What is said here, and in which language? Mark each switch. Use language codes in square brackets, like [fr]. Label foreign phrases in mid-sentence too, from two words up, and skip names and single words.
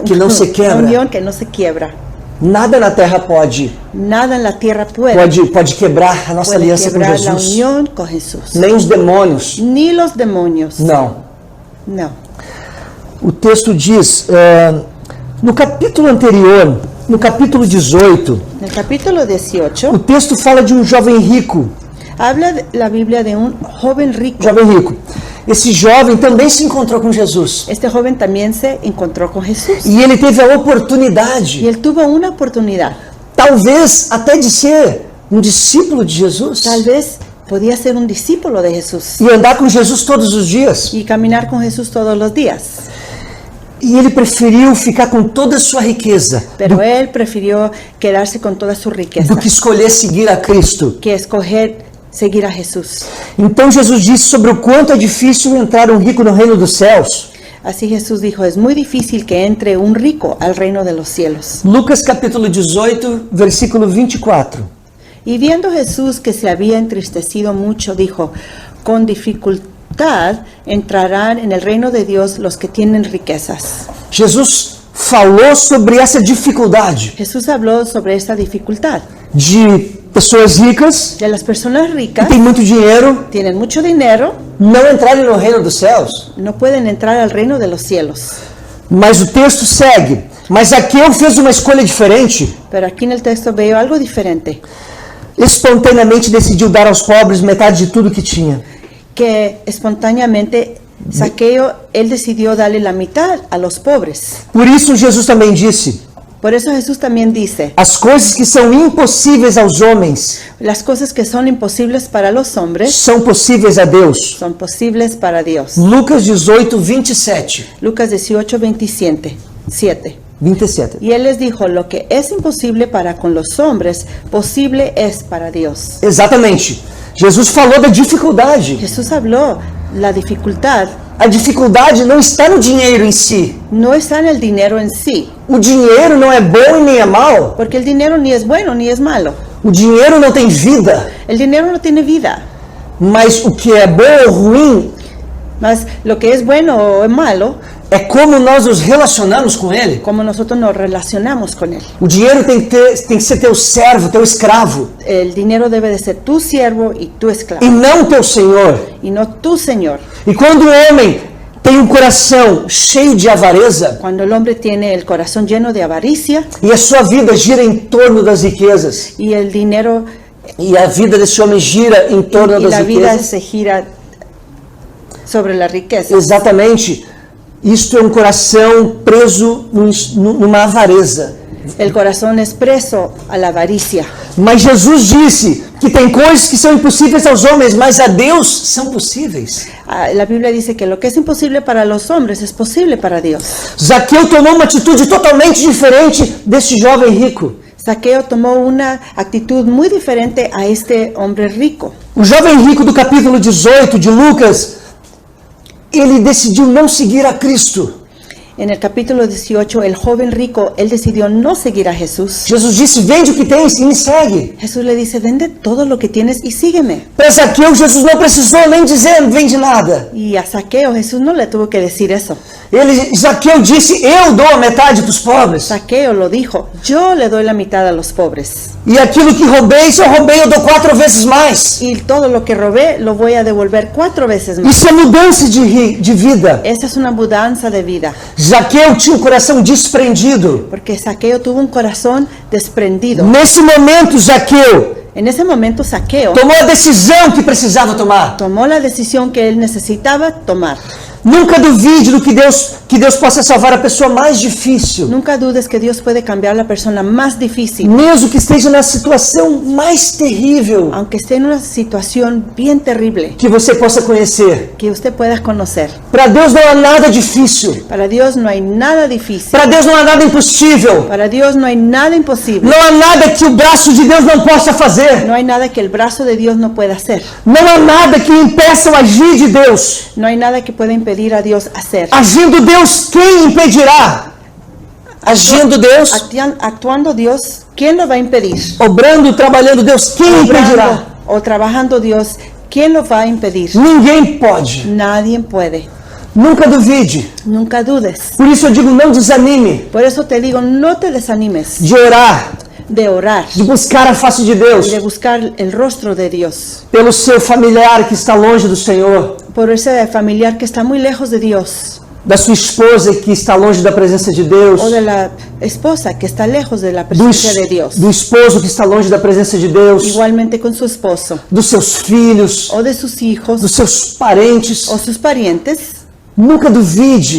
[es] Que no se quiebra. una unión que no se quiebra. [pt] Nada na terra pode [es] Nada en la tierra puede [pt] quebrar a nossa aliança com [es] quebrar la [pt] Jesus. [es] unión con Jesús, [pt] Nem os demônios. [es] ni los demonios. [pt] Não. [es] No. [pt] O texto diz, no capítulo anterior, no capítulo 18, [es] En el capítulo 18 [pt] o texto fala de um jovem rico. [es] habla la Biblia de un joven rico. [pt] Jovem rico. Esse jovem também se encontrou com Jesus. [es] Este joven también se encontró con Jesús [pt] E ele teve a [es] y [pt] oportunidade, [es] él tuvo una oportunidad. [pt] talvez até de ser um discípulo de Jesus. [es] Tal vez podía ser un discípulo de Jesús [pt] E andar com Jesus todos os dias. [es] y caminar con Jesús todos los días. [pt] E ele preferiu ficar com toda a sua riqueza [es] Pero él prefirió quedarse con toda su riqueza [pt] do que escolher seguir a Cristo. [es] que escoger seguir a Jesús. [pt] Então Jesus disse sobre o quanto é difícil entrar um rico no reino dos céus. [es] Así Jesús dijo, es muy difícil que entre un rico al reino de los cielos. [pt] Lucas capítulo 18, versículo 24. [es] Y viendo Jesús que se había entristecido mucho, dijo, con dificultad entrarán en el reino de Dios los que tienen riquezas. [pt] Jesus falou sobre essa dificuldade [es] Jesús habló sobre esta dificultad. [pt] de pessoas ricas [es] De las personas que ricas, [pt] têm muito dinheiro [es] tienen mucho dinero, [pt] não entrarem no reino dos céus. [es] no pueden entrar al reino de los cielos. [pt] Mas o texto segue. Mas Zaqueu fez uma escolha diferente. [es] Pero aquí en el texto veo algo diferente, [pt] Espontaneamente decidiu dar aos pobres metade de tudo que tinha. [es] que espontáneamente Zaqueo, él decidió darle la mitad a los pobres. [pt] Por isso Jesus também disse: [es] Por eso Jesús también dice, [pt] as coisas que são impossíveis aos homens [es] las cosas que son imposibles para los hombres [pt] são possíveis a Deus. [es] son posibles para Dios. [pt] Lucas 18, 27. [es] Lucas 18, 27. 27. Y él les dijo, lo que es imposible para con los hombres, posible es para Dios. [pt] Exatamente. Jesus falou da dificuldade. [es] Jesús habló, la dificultad [pt] A dificuldade não está no dinheiro em si. [es] no está en el dinero en sí, [pt] O dinheiro não é bom e nem é mal. [es] porque el dinero ni es bueno ni es malo. [pt] O dinheiro não tem vida. [es] El dinero no tiene vida, [pt] Mas o que é bom ou ruim [es] mas lo que es bueno o es malo, [pt] é como nós nos relacionamos com ele. [es] como nosotros nos relacionamos con él. [pt] O dinheiro tem que ser teu servo, teu escravo, [es] El dinero debe de ser tu siervo y tu esclavo, [pt] e não teu senhor. [es] y no tu señor. [pt] E quando o homem tem um coração cheio de avareza [es] Cuando el hombre tiene el corazón lleno de avaricia [pt] e a sua vida gira em torno das riquezas, [es] y el dinero [pt] e a vida desse homem gira em torno [es] y [pt] das [es] la vida [pt] riquezas, [es] se gira sobre la riqueza. [pt] exatamente, isto é um coração preso numa avareza. [es] El corazón es preso a la avaricia. [pt] Mas Jesus disse que tem coisas que são impossíveis aos homens, mas a Deus são possíveis. [es] La Biblia dice que lo que es imposible para los hombres es posible para Dios. [pt] Zaqueu tomou uma atitude totalmente diferente desse jovem rico. [es] Zaqueo tomó una actitud muy diferente a este hombre rico. [pt] O jovem rico do capítulo 18 de Lucas, ele decidiu não seguir a Cristo. [es] En el capítulo 18, el joven rico, él decidió no seguir a Jesús. [pt] Jesus disse: vende o que tens e me segue. [es] Jesús le dice, vende todo lo que tienes y sígueme. [pt] Para Zaqueu, Jesus não precisou nem dizer vende nada. [es] Y a Zaqueo Jesús no le tuvo que decir eso. [pt] Zaqueu disse: eu dou a metade para os pobres. [es] Zaqueo lo dijo, yo le doy la mitad a los pobres. [pt] E aquilo que roubei, se eu roubei, eu dou 4 vezes mais. [es] Y todo lo que robé lo voy a devolver 4 veces más. [pt] Isso é mudança de vida. [es] Esa es una mudanza de vida. [pt] Zaqueu tinha um coração desprendido. [es] Porque Zaqueo tuvo un corazón desprendido. [pt] Nesse momento, Zaqueu [es] En ese momento Zaqueo [pt] tomou a decisão que precisava tomar. [es] tomó la decisión que él necesitaba tomar. [pt] Nunca duvide do que Deus que Deus possa salvar a pessoa mais difícil, [es] Nunca dudes que Dios puede cambiar la persona más difícil, [pt] mesmo que esteja na situação mais terrível [es] aunque esté en una situación bien terrible, [pt] que você possa conhecer. [es] que usted pueda conocer. [pt] Para Deus não há nada difícil. [es] Para Dios no hay nada difícil. [pt] Para Deus não há nada impossível. [es] Para Dios no hay nada imposible. [pt] Não há nada que o braço de Deus não possa fazer. [es] No hay nada que el brazo de Dios no pueda hacer. [pt] Não há nada que impeça o agir de Deus. [es] No hay nada que pueda impedir a Dios hacer. [pt] Agindo Deus, quem impedirá? Agindo Deus, [es] Actuando Dios, ¿quién lo va a impedir? obrando, [pt] trabalhando Deus, quem impedirá? [es] O trabajando Dios, ¿quién lo va a impedir? [pt] Ninguém pode. [es] Nadie puede. [pt] Nunca duvide. [es] Nunca dudes. [pt] Por isso eu digo, não desanime Por eso te digo, no te desanimes de orar, [es] de orar [pt] de buscar a face de [es] y [pt] Deus, [es] de buscar el rostro de Dios. [pt] pelo seu familiar que está longe do Senhor, [es] Por ese familiar que está muy lejos de Dios. [pt] da sua esposa que está longe da presença de Deus, [es] O de la esposa que está lejos de la [pt] do, [es] presencia de Dios. [pt] do esposo que está longe da presença de Deus, [es] Igualmente con su esposo. [pt] dos seus filhos, [es] O de sus hijos. [pt] dos seus parentes. [es] O sus parientes. [pt] Nunca duvide,